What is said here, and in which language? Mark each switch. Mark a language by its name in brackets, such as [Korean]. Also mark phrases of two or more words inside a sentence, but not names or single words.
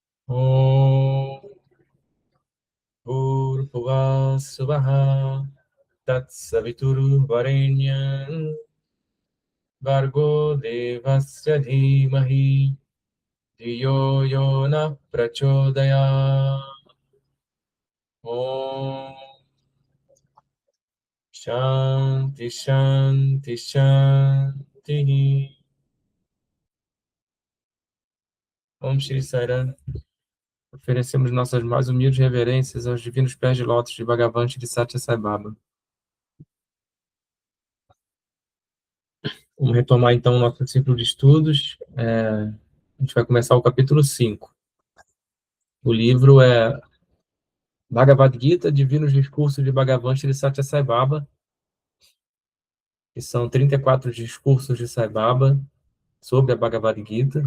[Sanskrit] ॐ भूर्भुवः सुवः तत्सवितुर्वरेण्यं भर्गो देवस्य धीमहि धियो योनः प्रचोदया. ॐ शान्ति शान्ति शान्ति. ॐ श्री शरण. [Portuguese] Oferecemos nossas mais humildes reverências aos divinos pés de lótus de Bhagavan Shri Satya Sai Baba. Vamos retomar então o nosso ciclo de estudos. A gente vai começar o capítulo 5. O livro é Bhagavad Gita, Divinos Discursos de Bhagavan Shri Satya Sai Baba, que são 34 discursos de Sai Baba sobre a Bhagavad Gita.